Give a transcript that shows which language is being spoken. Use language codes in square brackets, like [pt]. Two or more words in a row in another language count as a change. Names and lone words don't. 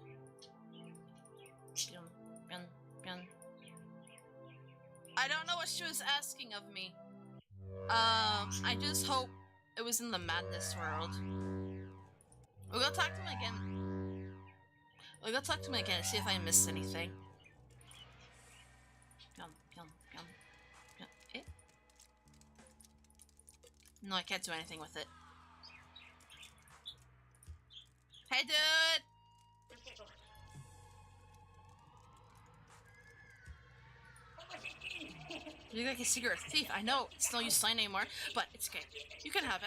[en] Pyum, pyum, pyum. I don't know what she was asking of me. I just hope it was in the madness world. We'll go talk to him again. We'll go talk to him again and see if I missed anything. Yum, yum, yum, yum. Eh? No, I can't do anything with it. Hey, dude! You look like a cigarette thief. I know, it's no use sign anymore, but it's okay. You can have it.